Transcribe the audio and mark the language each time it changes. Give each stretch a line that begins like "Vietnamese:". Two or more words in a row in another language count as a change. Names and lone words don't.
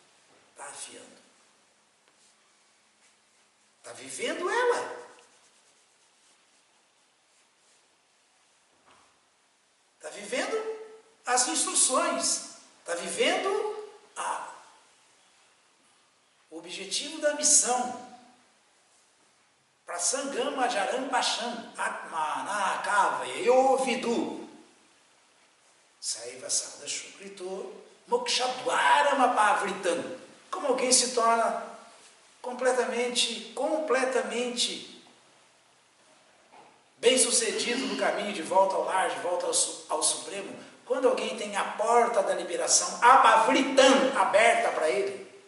Portuguese: Está enfiando. Está vivendo ela. Está vivendo as instruções. Está vivendo o objetivo da missão.
Sanskrit: Prasangam ajaram pacham atmana kavaya vidu. Saiva sada shukrito mokshadwaram apavritam.
Portuguese: Como alguém se torna completamente bem-sucedido no caminho de volta ao lar, de volta ao Supremo, quando alguém tem a porta da liberação apavritam aberta para ele.